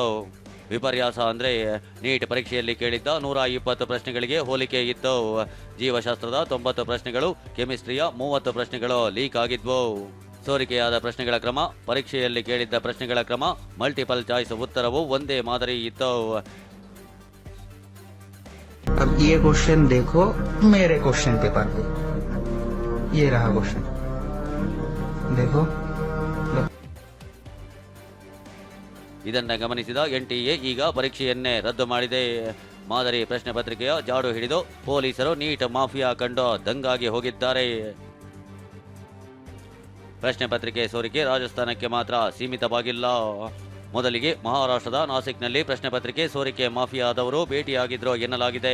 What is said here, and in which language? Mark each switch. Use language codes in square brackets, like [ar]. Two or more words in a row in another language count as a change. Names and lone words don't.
[kn] ವಿಪರ್ಯಾಸ ಅಂದರೆ ನೀಟ್ ಪರೀಕ್ಷೆಯಲ್ಲಿ ಕೇಳಿದ್ದ 120 ಪ್ರಶ್ನೆಗಳಿಗೆ ಹೋಲಿಕೆ ಇತ್ತು. ಜೀವಶಾಸ್ತ್ರದ 90 ಪ್ರಶ್ನೆಗಳು, ಕೆಮಿಸ್ಟ್ರಿಯ 30 ಪ್ರಶ್ನೆಗಳು ಲೀಕ್ ಆಗಿದ್ವು. ಸೋರಿಕೆಯಾದ ಪ್ರಶ್ನೆಗಳ ಕ್ರಮ, ಪರೀಕ್ಷೆಯಲ್ಲಿ ಕೇಳಿದ್ದ ಪ್ರಶ್ನೆಗಳ ಕ್ರಮ, [en] multiple choice [kn] ಉತ್ತರವು ಒಂದೇ ಮಾದರಿ ಇತ್ತು. [hi] अब ये क्वेश्चन देखो मेरे [en] question paper [hi] पे, ये रहा क्वेश्चन देखो. [kn] ಇದನ್ನ ಗಮನಿಸಿದ ಎನ್ಟಿಎ ಈಗ ಪರೀಕ್ಷೆಯನ್ನೇ ರದ್ದು ಮಾಡಿದೆ. ಮಾದರಿ ಪ್ರಶ್ನೆ ಪತ್ರಿಕೆಯ ಜಾಡು ಹಿಡಿದು ಪೊಲೀಸರು ನೀಟ್ ಮಾಫಿಯಾ ಕಂಡು ದಂಗಾಗಿ ಹೋಗಿದ್ದಾರೆ. ಪ್ರಶ್ನೆ ಪತ್ರಿಕೆ ಸೋರಿಕೆ ರಾಜಸ್ಥಾನಕ್ಕೆ ಮಾತ್ರ ಸೀಮಿತವಾಗಿಲ್ಲ. ಮೊದಲಿಗೆ ಮಹಾರಾಷ್ಟ್ರದ ನಾಸಿಕ್ನಲ್ಲಿ ಪ್ರಶ್ನೆ ಪತ್ರಿಕೆ ಸೋರಿಕೆ ಮಾಫಿಯಾದವರು ಭೇಟಿಯಾಗಿದ್ರು ಎನ್ನಲಾಗಿದೆ.